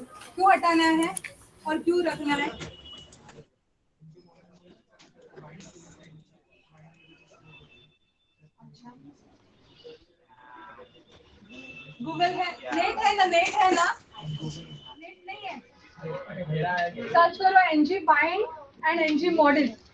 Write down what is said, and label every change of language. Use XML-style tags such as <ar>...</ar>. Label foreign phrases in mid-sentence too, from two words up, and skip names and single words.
<hi>क्यों हटाना है और क्यों रखना है? गूगल है, नेट है ना, नेट है ना, नेट नहीं है. सर्च करो ng bind and ng model.</hi>